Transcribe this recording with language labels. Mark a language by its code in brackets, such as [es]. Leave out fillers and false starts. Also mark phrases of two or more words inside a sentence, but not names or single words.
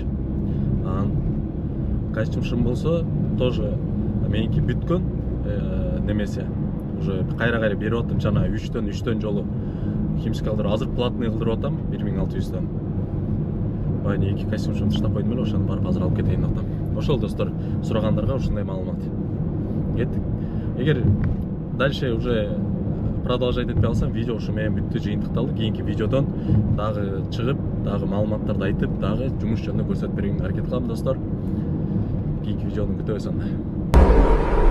[ky] Анан костюм шым болсо тоже меники бүткөн немесе. Уже кайра берип аттым жана 3төн жолу химчистка кылдырып, азыр платный кылдырып атам 1600төн. Баягы 2 костюм шым таштап койдум эле, ошону барып азыр алып кетейин деп атам. Ошол достор, сурагандарга ушундай маалымат. Кеттик. Эгер [ru] дальше уже продолжать [ky] этпей алсам, видео ушу менен бүттү, жыйынтыкталды. Кийинки видеодон дагы чыгып, дагы маалыматтарды айтып, дагы жумуш жөнүндө көрсөтүп берүүгө аракет кылам достор. Кийинки видеону күтөбүз анда.